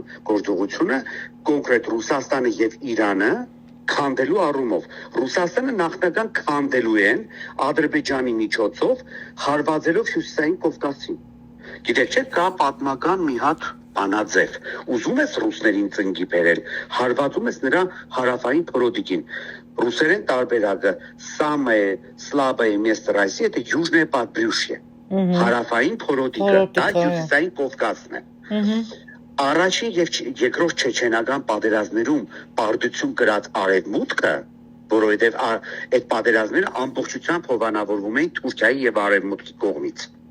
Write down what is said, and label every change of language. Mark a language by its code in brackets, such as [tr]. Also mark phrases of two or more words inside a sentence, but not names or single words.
[hy] գործողությունը կոնկրետ Ռուսաստանը եւ Իրանը քանդելու առումով։ Ռուսաստանը նախնական քանդելու են Ադրբեջանի միջոցով հարվածելով Հյուսիսային Կովկասին։ Գիտեք չէ, կա պատմական մի հատ բանաձև։ Ուզում ես ռուսներին ծնգի բերել, հարվածում ես նրա հարավային փորոտիկին։ Ռուսերեն տարբերակը [ru] «Самое слабое место России» это южное подбрюшье։ [hy] Հարավային փորոտիկը, դա Հյուսիսային Կովկասն է։ Առաջին եւ երկրորդ չեչենական պատերազմներում պարտություն կրած արևմուտքը, որովհետեւ այդ պատերազմները ամբողջությամբ հովանավորվում էին Թուրքիայի եւ արևմուտքի կողմից։